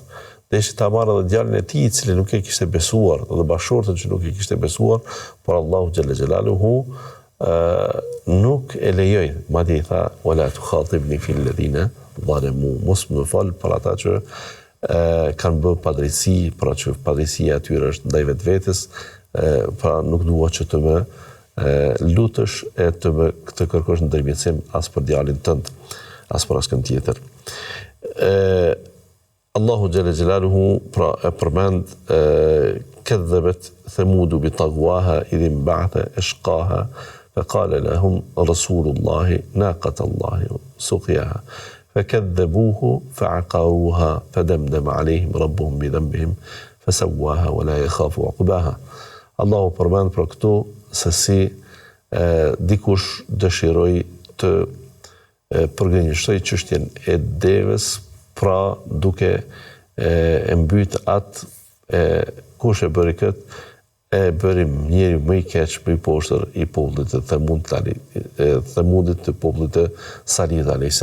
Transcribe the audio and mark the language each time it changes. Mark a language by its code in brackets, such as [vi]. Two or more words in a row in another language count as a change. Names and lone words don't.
[sq] Deshi ta marrë edhe djalin e tij, i cili nuk e kishte besuar, dhe bashortën që nuk e kishte besuar, por Allahu [ar] جل جلاله [sq] nuk e lejoi, madje i tha [ar] ولا تخاطبني في الذين ظلموا, [sq] mos më fal për ata që kanë bërë padrejsi, pra që padrejësia e tyre është ndaj vetvetes, pra nuk dua që të më lutesh e të kërkosh ndërmjetësim as për djalin tënd, as për askën tjetër. [ar] Allahu جل جلاله [sq] pra e përmend [ar] كذبت ثمود بطغواها إذ انبعث أشقاها فقال لهم رسول الله ناقة الله سقياها فكذبوه فعقروها فدمدم عليهم ربهم بذنبهم فسواها ولا يخاف عقباها. [sq] Allahu përmend për këtu se si dikush dëshiroi të përgënjeshtoi çështjen e devës, pra duke e mbyt atë kush e bëri këtë, e bërim njeri më i keq, më i poshtër i popullit të Themudit të popullit të Salihit a.s.